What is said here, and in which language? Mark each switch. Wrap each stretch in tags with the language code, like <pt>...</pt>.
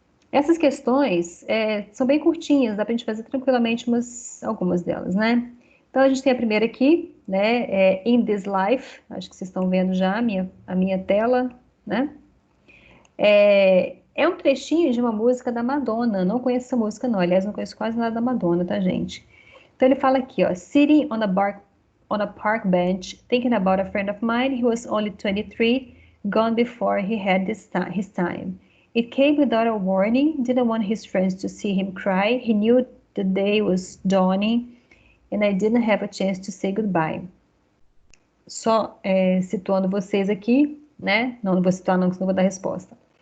<pt>Essas questões são bem curtinhas, dá pra gente fazer tranquilamente algumas delas, né? Então, a gente tem a primeira aqui, né? In This Life, acho que vocês estão vendo já a minha tela, né? É um trechinho de uma música da Madonna. Não conheço essa música, não. Aliás, não conheço quase nada da Madonna, tá, gente? Então, ele fala aqui, ó.</pt> <en>Sitting on a park bench, thinking about a friend of mine who was only 23, gone before he had his time. It came without a warning, didn't want his friends to see him cry. He knew the day was dawning, and I didn't have a chance to say goodbye.</en> <pt>Só situando vocês aqui, né? Não vou citar não, senão eu vou dar resposta.</pt>